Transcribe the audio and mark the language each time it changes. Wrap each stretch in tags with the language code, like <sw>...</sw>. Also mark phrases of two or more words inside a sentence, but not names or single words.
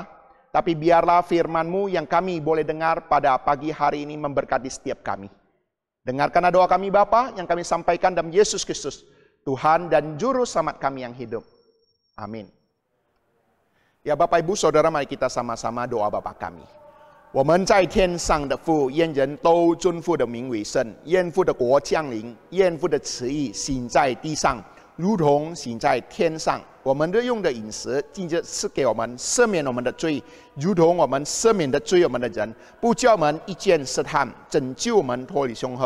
<id>Tapi biarlah firman-Mu yang kami boleh dengar pada pagi hari ini memberkati setiap kami. Dengarkanlah doa kami Bapa yang kami sampaikan dalam Yesus Kristus, Tuhan dan Juru Selamat kami yang hidup. Amin. Ya Bapak Ibu Saudara, mari kita sama-sama doa Bapa kami.</id> <zh>我们在天上的父，愿人都尊父的名为圣，愿父的国降临，愿父的旨意行在地上，如同行在天上。我们日用的饮食，今日赐给我们，赦免我们的罪，如同我们赦免的罪我们的人，不叫我们一见试探，拯救我们脱离凶恶。</zh>